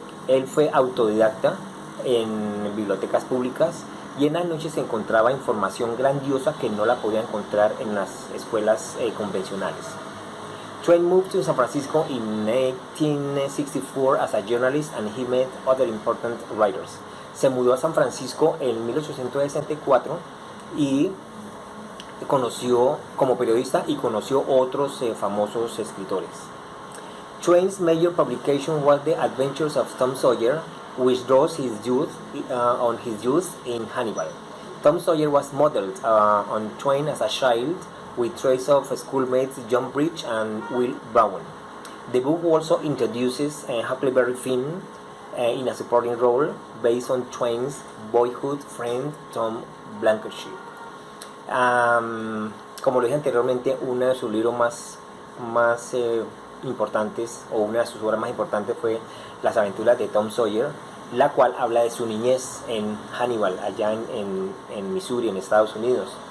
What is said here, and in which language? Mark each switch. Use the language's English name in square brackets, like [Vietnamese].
[Spanish] Él fue autodidacta en bibliotecas públicas y en las noches se encontraba información grandiosa que no la podía encontrar en las escuelas convencionales. [English] Twain moved to San Francisco in 1864 as a journalist and he met other important writers. [Spanish] Se mudó a San Francisco en 1864 y conoció como periodista y conoció otros famosos escritores. [English] Twain's major publication was The Adventures of Tom Sawyer, which draws on his youth in Hannibal. Tom Sawyer was modeled on Twain as a child, with traits of schoolmates John Bridge and Will Brown. The book also introduces Huckleberry Finn in a supporting role based on Twain's boyhood friend Tom Blankenship. [Spanish] Como lo dije anteriormente, uno de sus libros más importantes, o una de sus obras más importantes, fue Las aventuras de Tom Sawyer, la cual habla de su niñez en Hannibal, allá en Missouri, en Estados Unidos.